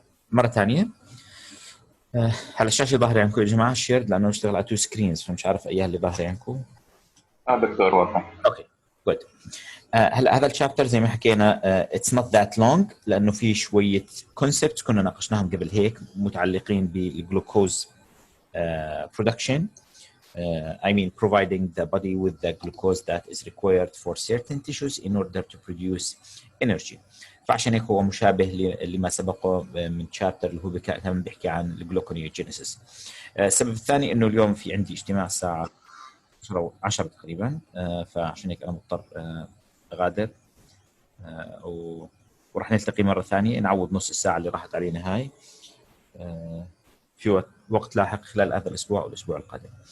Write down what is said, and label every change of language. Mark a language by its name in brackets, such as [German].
[Arabic] مرة ثانية على الشاشة ظاهرة عندكم يا جماعة الشير، لأنه نشتغل على 2 سكرينز فمش عارف أيها اللي ظاهرة عندكم. دكتور واضح. [English] Okay good. [Arabic] هلا هذا الشابتر زي ما حكينا اتس نوت ذات لونج، لانه في شويه كونسبتس كنا ناقشناهم قبل هيك متعلقين بالجلوكوز production. [English] I mean providing the body with the glucose that is required for certain tissues in order to produce energy. [Arabic] فعشان هيك هو مشابه لما سبقه من شابتر اللي هو كان بيحكي عن الجلوكونيوجينيسيس. السبب الثاني انه اليوم في عندي اجتماع الساعه 10 تقريبا، فعشان هيك انا مضطر اغادر، وراح نلتقي مره ثانيه نعوض نص الساعه اللي راحت علينا هاي في وقت لاحق خلال هذا الاسبوع او الاسبوع القادم.